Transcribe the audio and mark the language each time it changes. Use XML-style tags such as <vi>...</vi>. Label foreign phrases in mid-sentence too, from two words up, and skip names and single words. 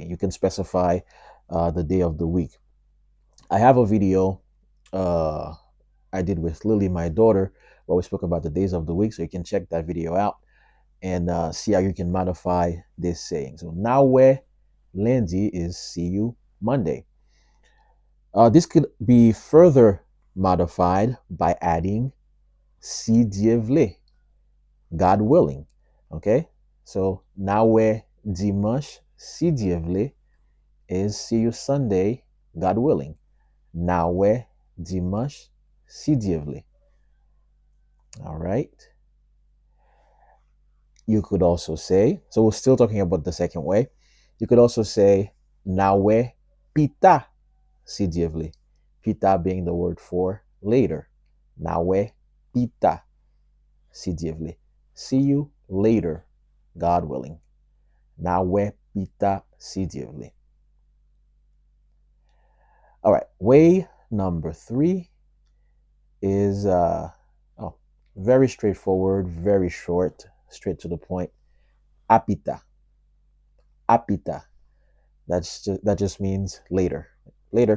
<en>You can specify the day of the week. I have a video uh, I did with Lily, my daughter, where we spoke about the days of the week. So you can check that video out and see how you can modify this saying. So</en> <ht>nawe lundi</ht> <en>is see you Monday. This could be further modified by adding</en> <ht>si Dieu vle,</ht> <en>God willing. Okay, so</en> <ht>nawe dimanche si Dieu vle</ht> <en>is see you Sunday, God willing.</en> <ht>Nawe dimanche si Dieu vle.</ht> <en>All right. You could also say, so we're still talking about the second way. You could also say</en> <ht>nawe pita si Dieu vle.</ht> <en>Pita being the word for later.</en> <ht>Nawe pita si Dieu vle.</ht> <en>See you later, God willing.</en> <ht>Nawe pita si Dieu vle.</ht> <en>All right, way number three is very straightforward, very short, straight to the point.</en> <ht>Apita. Apita.</ht> <en>That just means later. Later.</en>